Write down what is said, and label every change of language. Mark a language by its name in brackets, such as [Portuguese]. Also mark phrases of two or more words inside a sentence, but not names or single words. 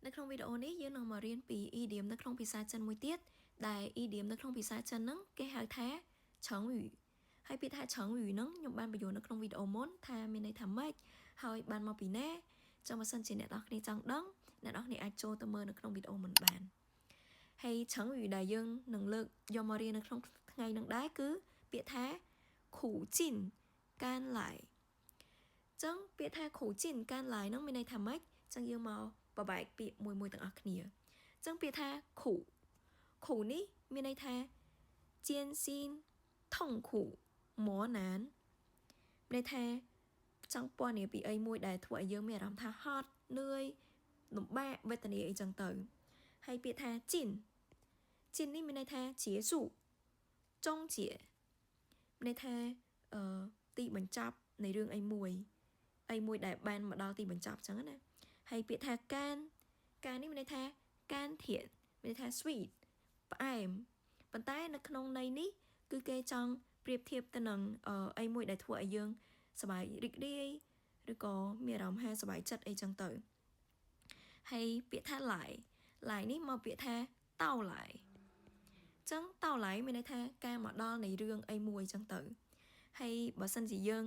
[Khmer] ក្នុងវីដេអូនេះយើងនឹងមករៀនពី idiom នៅក្នុងភាសាចិនមួយទៀតដែល idiom នៅក្នុងភាសាចិនហ្នឹងគេហៅថា成语ហើយពាក្យថា成语ហ្នឹងខ្ញុំបានបញ្យល់នៅក្នុងវីដេអូ មុនថាមានន័យថាម៉េចហើយបានមកពីណាចឹងបើសិនជាអ្នកនរគ្នាចង់ដឹងអ្នកនរគ្នាអាចចូលទៅមើលនៅក្នុងវីដេអូមុន បានហើយ成语ដែលយើងនឹងលើកយកមករៀននៅក្នុងថ្ងៃនេះដែរគឺពាក្យថា苦尽甘来ចឹងពាក្យថា苦尽甘来ហ្នឹងមានន័យថាម៉េចចឹងយើងមកបបែកពាក្យមួយទាំងអស់គ្នាចឹងពាក្យថា苦នេះមានន័យថា [Chinese] 艰辛痛苦磨难 [Khmer] មានន័យថាចង់ពណ៌នាពីអីមួយដែលធ្វើឲ្យយើងមានអារម្មណ៍ថាហត់នឿយលំបាកវេទនាអីចឹង ទៅហើយពាក្យថា尽នេះមានន័យថា [Chinese] 结束终结 [Khmer] មានន័យថាទីបញ្ចប់នៃរឿងអីមួយដែលបានមកដល់ទីបញ្ចប់ចឹង ណាហើយពាក្យថាកាននេះមានន័យថាកានធានមានន័យថា sweet ផ្អែមប៉ុន្តែនៅក្នុងន័យនេះគឺគេចង់ប្រៀបធៀបទៅនឹងអីមួយដែលធ្វើឲ្យយើងសប្បាយរីករាយឬក៏មានអារម្មណ៍ថាសប្បាយចិត្តអីចឹងទៅហើយពាក្យថាឡាយនេះមកពាក្យថាតោឡាយចឹងតោឡាយមានន័យថាការមកដល់នៃរឿងអីមួយចឹងទៅហើយបើសិនជាយើង